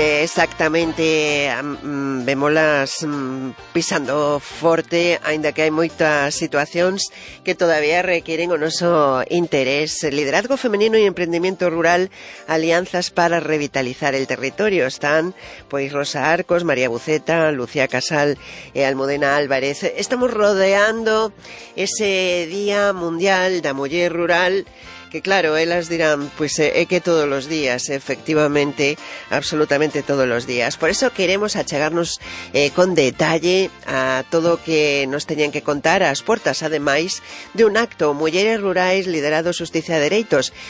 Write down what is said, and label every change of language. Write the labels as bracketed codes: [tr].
[gl] exactamente vémolas pisando forte, ainda que hai moitas situacións que todavía requieren o noso interés. [es] Liderazgo femenino e emprendimiento rural, alianzas para revitalizar el territorio. [gl] Están pois Rosa Arcos, María Buceta, Lucía Casal e Almudena Álvarez. Estamos rodeando ese Día Mundial da Muller Rural, que claro, elas dirán, [es] pues que todos los días, efectivamente, absolutamente todos los días. [gl] Por eso queremos achegarnos con detalle a todo o que nos teñen que contar ás portas, ademais, de un acto, Mulleres Rurais Liderado Justicia e Dereitos.